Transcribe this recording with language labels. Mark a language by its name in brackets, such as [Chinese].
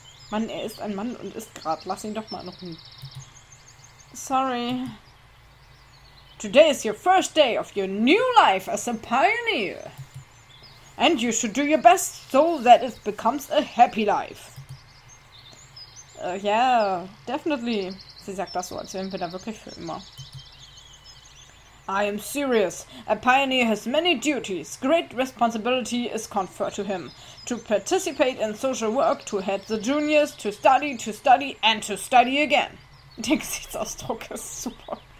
[German] Mann, er ist ein Mann und isst grad. Lass ihn doch mal in Ruhe. [English] Sorry. Today is your first day of your new life as a pioneer. And you should do your best so that it becomes a happy life. Yeah, definitely. [German] Sie sagt das so, als wären wir da wirklich für immer. [English] I am serious. A pioneer has many duties. Great responsibility is conferred to him. To participate in social work, to head the juniors, to study, and to study again. [German] Der Gesichtsausdruck ist super.